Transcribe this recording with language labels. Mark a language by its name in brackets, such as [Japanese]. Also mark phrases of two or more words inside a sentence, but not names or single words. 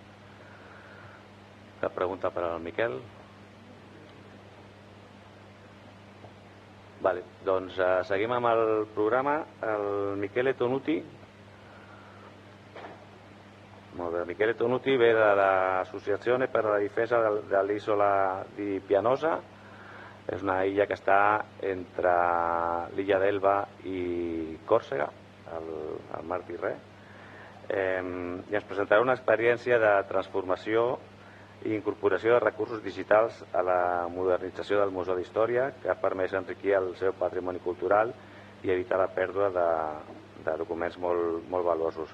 [Catalan] Cap pregunta per al Miquel? Vale, doncs seguim amb el programa. El Michele Tonuti. Molt bé, Michele Tonuti ve de l'Associazione per la Difesa dell'Isola di Pianosa. És una illa que està entre l'illa d'Elba i Còrsega, al mar Tirrè. I ens presentarà una experiència de transformació i incorporació de recursos digitals a la modernització del Museu d'Història, que ha permès enriquir el seu patrimoni cultural i evitar la pèrdua de documents molt valuosos.